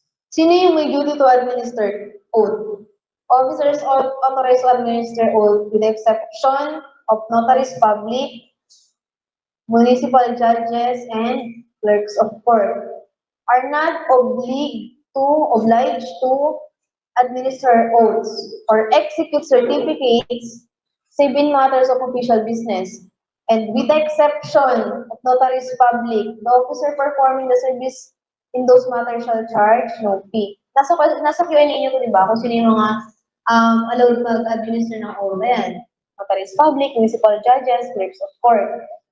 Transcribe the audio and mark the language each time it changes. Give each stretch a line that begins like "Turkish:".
Filipino: Sino yung may
English: duty to administer oath? Officers authorized to administer oath with the exception of notaries public, municipal judges, and clerks of court are not obliged to administer oaths or execute certificates save in matters of official business. And with the exception of notaries public, the officer performing the service in those matters shall charge no fee.
Filipino: Nasa Q&A niyo to, di ba? Kung sino yung mga allowed mag-administer ng oath. Ayan.
English: Notaries public, municipal judges, clerks of court.